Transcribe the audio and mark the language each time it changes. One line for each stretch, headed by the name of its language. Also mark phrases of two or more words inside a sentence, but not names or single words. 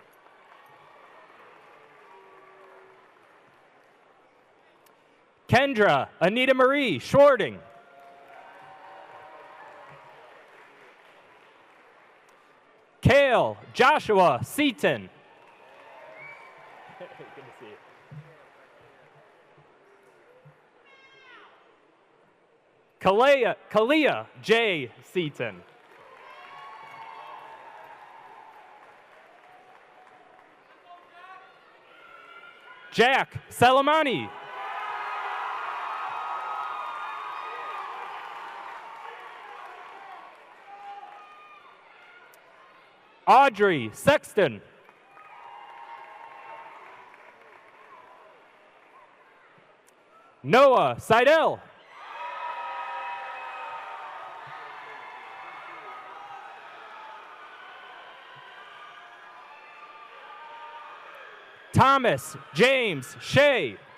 English: Kendra Anita Marie Schwarting. Kale Joshua Seaton. Good to see you. Kalia J. Seaton. Jack Salamani. Audrey Sexton. Noah Seidel. Thomas James Shea.